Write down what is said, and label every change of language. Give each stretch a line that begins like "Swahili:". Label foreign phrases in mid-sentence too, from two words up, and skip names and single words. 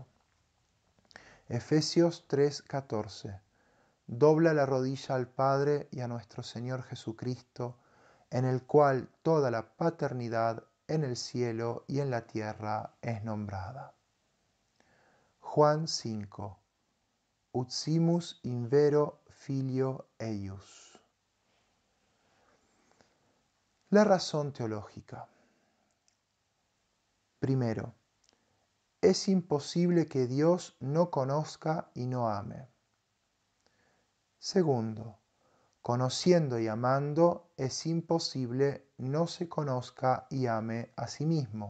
Spanish: Efesios 3:14. Dobla la rodilla al Padre y a nuestro Señor Jesucristo, en el cual toda la paternidad en el cielo y en la tierra es nombrada. Juan 5.
Latin: Ut simus in vero filio eius.
Spanish: La razón teológica. Primero, es imposible que Dios no conozca y no ame. Segundo, conociendo y amando, es imposible no se conozca y ame a sí mismo.